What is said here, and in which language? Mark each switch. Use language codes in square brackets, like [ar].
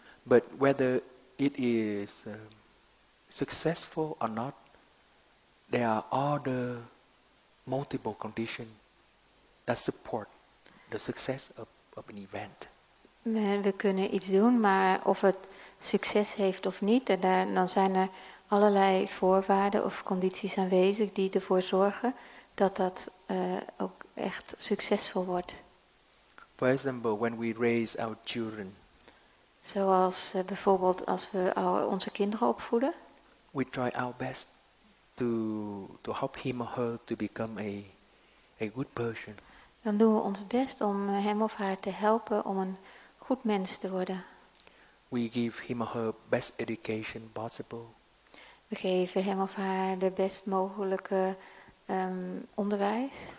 [en] But whether it is successful or not, there are other multiple conditions that support the success of an event. [nl] We kunnen iets doen, maar of het succes heeft of niet, dan zijn er allerlei voorwaarden of condities aanwezig die ervoor zorgen dat dat ook echt succesvol wordt. [en] For example, when we raise our children, [nl] Zoals bijvoorbeeld als we onze kinderen opvoeden. [en] we try our best to help him or her to become a good person. [nl] Dan doen we ons best om hem of haar te helpen om een goed mens te worden. [en] We give him or her best education possible. [nl] We geven hem of haar de best mogelijke onderwijs.